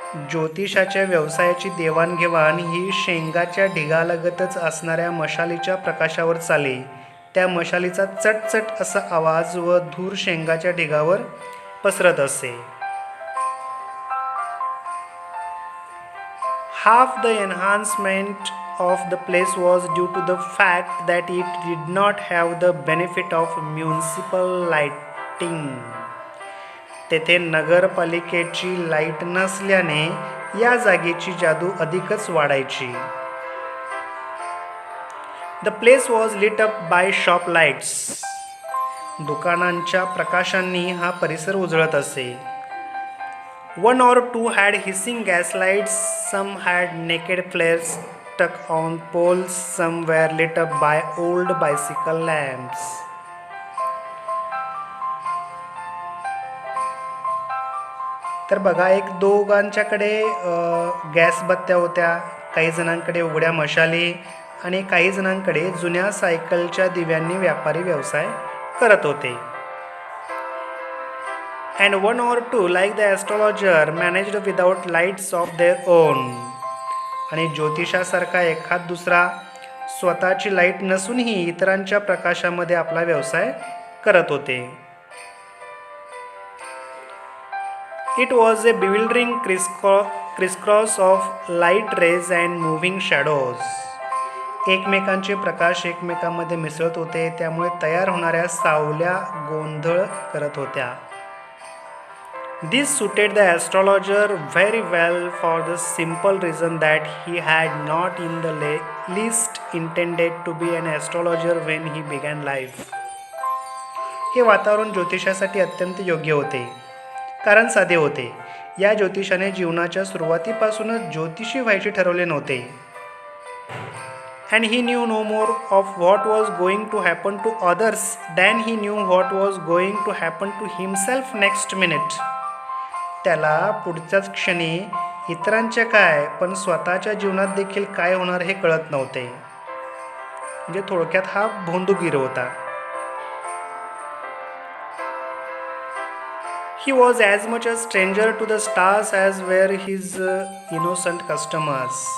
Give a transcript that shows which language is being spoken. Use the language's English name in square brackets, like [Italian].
[Marathi] ज्योतिषाच्या व्यवसायाची देवाणघेवाण ही शेंगाच्या ढिगालगतच असणाऱ्या मशालीच्या प्रकाशावर चाले. त्या मशालीचा चटचट असा आवाज व धूर शेंगाच्या ढिगावर पसरत असे. [English] Half the enhancement of the place was due to the fact that it did not have the benefit of municipal lighting. [Marathi] तेथे नगरपालिकेची लाईट नसल्याने या जागेची जादू अधिकच वाढायची. [English] The place was lit up by shop lights. [Marathi] दुकानांच्या प्रकाशांनी हा परिसर उजळत असे. [English] One or two had hissing gas lights, some had naked flares stuck on poles, some were lit up by old bicycle lamps. [Marathi] तर बघा, एक दोघांच्याकडे गॅस बत्त्या होत्या, काही जणांकडे उघड्या मशाली आणि काही जणांकडे जुन्या सायकलच्या दिव्यांनी व्यापारी व्यवसाय करत होते. [English] And one or two like the astrologer managed without lights of their own. [Marathi] आणि ज्योतिषासारखा एखाद दुसरा स्वतःची लाईट नसूनही इतरांच्या प्रकाशामध्ये आपला व्यवसाय करत होते. [English] It was a bewildering crisscross of light rays and moving shadows. [Marathi] एकमेकांचे प्रकाश एकमेकांमध्ये मिसळत होते, त्यामुळे तयार होणाऱ्या सावल्या गोंधळ करत होत्या. [English] This suited the astrologer very well for the simple reason that he had not in the least intended to be an astrologer when he began life. [Marathi] हे वातावरण ज्योतिषासाठी अत्यंत योग्य होते, कारण साधे होते. या ज्योतिषाने जीवनाच्या सुरुवातीपासूनच ज्योतिषी व्हायचे ठरवले नव्हते. [English] And he knew no more of what was going to happen to others than he knew what was going to happen to himself next minute. [Marathi] त्याला पुढच्याच क्षणी इतरांच्या काय, पण स्वतःच्या जीवनात देखील काय होणार हे कळत नव्हते. म्हणजे थोडक्यात हा भोंदूगिर होता. [English] He was as much a stranger to the stars as were his innocent customers.